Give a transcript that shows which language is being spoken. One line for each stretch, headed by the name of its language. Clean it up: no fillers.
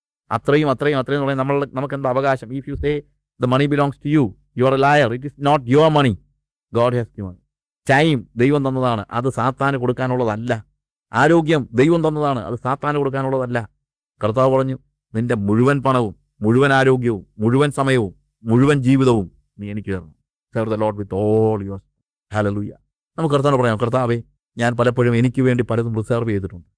Malayalam: അത്രയും എന്ന് പറയാൻ നമുക്ക് എന്താ അവകാശം?
English: If you say the money belongs to you, you are a liar. It is not your money. God has given.
Malayalam: Time ദൈവം തന്നതാണ്, അത് സാത്താന് കൊടുക്കാനുള്ളതല്ല. ആരോഗ്യം ദൈവം തന്നതാണ്, അത് സാത്താന് കൊടുക്കാനുള്ളതല്ല. കർത്താവ് പറഞ്ഞു, നിന്റെ മുഴുവൻ പണവും മുഴുവൻ ആരോഗ്യവും മുഴുവൻ സമയവും മുഴുവൻ ജീവിതവും നീ എനിക്ക് തരണം.
English: Serve the lord with all your.
Malayalam: Hallelujah. നമുക്ക് കർത്താവിനോട് പറയാം, കർത്താവേ, ഞാൻ പലപ്പോഴും എനിക്ക് വേണ്ടി പലതും റിസർവ് ചെയ്തിട്ടുണ്ട്.